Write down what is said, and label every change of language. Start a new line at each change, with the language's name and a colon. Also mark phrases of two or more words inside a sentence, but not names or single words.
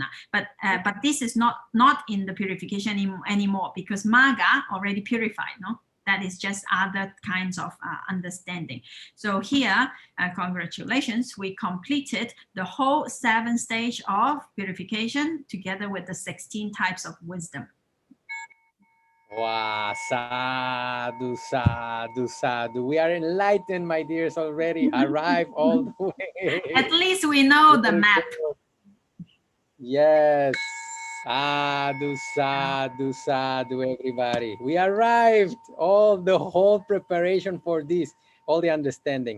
English: But this is not in the purification anymore because Magga already purified, no? That is just other kinds of understanding. So here, congratulations, we completed the whole 7 stage of purification together with the 16 types of wisdom. Wow, sadhu, sadhu, sadhu. We are enlightened, my dears, already. Arrived all the way. At least we know the map. Yes. Sadhu, sadhu, sadhu, everybody. We arrived. The whole preparation for this, all the understanding.